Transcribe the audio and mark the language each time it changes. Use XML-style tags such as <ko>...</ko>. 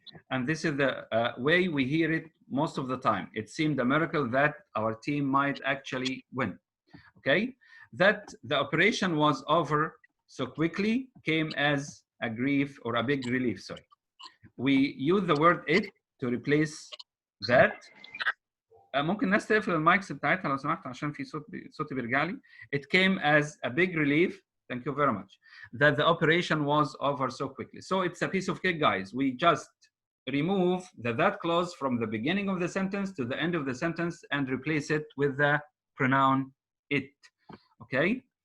<en>And this is the way we hear it most of the time. It seemed a miracle that our team might actually win. Okay? That the operation was over so quickly came as a grief or a big relief, sorry. We use the word it to replace that.</en> <ar>ممكن الناس تقفل المايكس بتاعتها لو سمحت عشان في صوتي بيرجع لي.</ar> <en>It came as a big relief, thank you very much, that the operation was over so quickly. So it's a piece of cake, guys. We just remove the that clause from the beginning of the sentence to the end of the sentence and replace it with the pronoun it. Okay?</en>